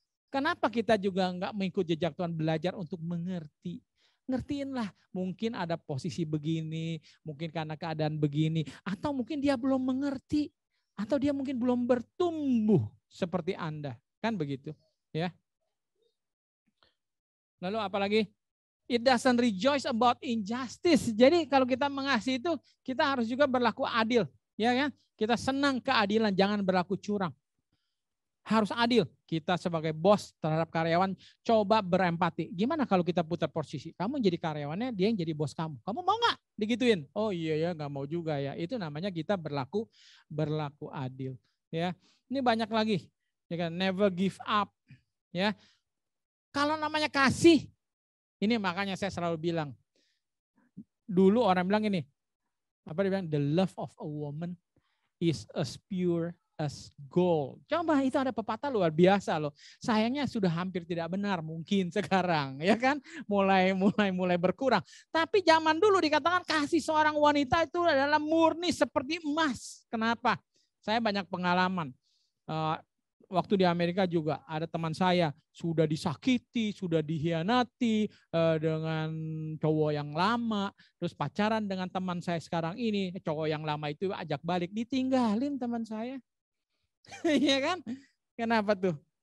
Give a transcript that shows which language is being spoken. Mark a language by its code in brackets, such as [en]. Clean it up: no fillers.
[id] Kenapa kita juga nggak mengikut jejak Tuhan, belajar untuk mengerti? Ngertiinlah, mungkin ada posisi begini, mungkin karena keadaan begini, atau mungkin dia belum mengerti, atau dia mungkin belum bertumbuh seperti Anda. Kan begitu, ya. Lalu apalagi? [en] It doesn't rejoice about injustice. [id] Jadi kalau kita mengasihi itu, kita harus juga berlaku adil, ya kan? Kita senang keadilan, jangan berlaku curang. Harus adil. Kita sebagai bos terhadap karyawan coba berempati. Gimana kalau kita putar posisi? Kamu jadi karyawannya, dia yang jadi bos kamu. Kamu mau nggak digituin? Oh iya ya, nggak mau juga ya. Itu namanya kita berlaku adil. Ya, ini banyak lagi. Ya kan? [en] Never give up. [id] Ya, kalau namanya kasih, ini makanya saya selalu bilang. Dulu orang bilang ini, apa dia bilang? [en] The love of a woman is as pure as gold. [id] Coba, itu ada pepatah luar biasa loh. Sayangnya sudah hampir tidak benar mungkin sekarang, ya kan? Mulai berkurang. Tapi zaman dulu dikatakan kasih seorang wanita itu adalah murni seperti emas. Kenapa? Saya banyak pengalaman. Waktu di Amerika juga ada teman saya sudah disakiti, sudah dihianati dengan cowok yang lama, terus pacaran dengan teman saya sekarang ini, cowok yang lama itu ajak balik, ditinggalin teman saya. Iya kan? Kenapa tuh?